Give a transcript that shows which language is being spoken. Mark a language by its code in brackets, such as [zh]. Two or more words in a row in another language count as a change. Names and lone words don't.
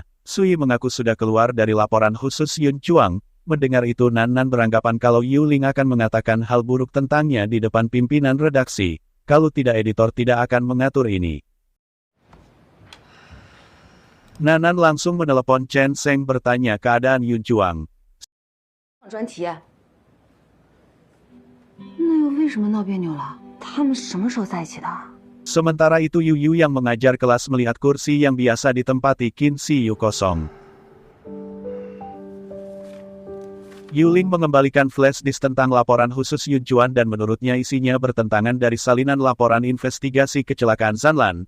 [id] Sui mengaku sudah keluar dari laporan khusus Yun Chuang. Mendengar itu Nan beranggapan kalau Yu Ling akan mengatakan hal buruk tentangnya di depan pimpinan redaksi. Kalau tidak editor tidak akan mengatur ini. Nan langsung menelepon Chen Sheng bertanya keadaan Yun Chuang. [zh] 专题啊，那又为什么闹别扭了？他们什么时候在一起的？ [id] Sementara itu Yu yang mengajar kelas melihat kursi yang biasa ditempati Qin Si Yu kosong. Yu Ling mengembalikan flash disk tentang laporan khusus Yun Chuan dan menurutnya isinya bertentangan dari salinan laporan investigasi kecelakaan Zanlan.